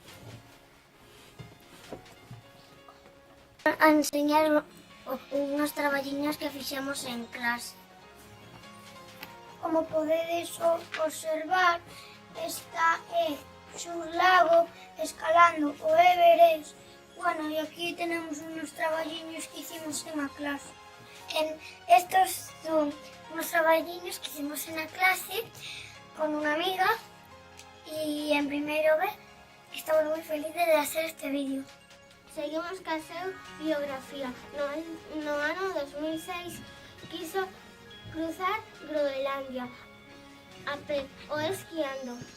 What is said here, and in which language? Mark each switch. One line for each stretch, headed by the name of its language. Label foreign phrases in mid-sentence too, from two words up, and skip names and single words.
Galician: A enseñar uns traballiños que fixemos en clase. Como podedes observar, esta é Chus Lago escalando o Everest.
Spanish: Bueno,
Galician: e aquí
Spanish: tenemos unos traballiños que hicimos en a clase. Estos son unos traballiños que hicimos en a clase
Galician: con unha amiga e en primeiro B estamos moi felices
Spanish: de hacer este vídeo.
Galician: Seguimos ca seu biografía. No ano 2006 quiso cruzar Groenlandia a pé ou esquiando.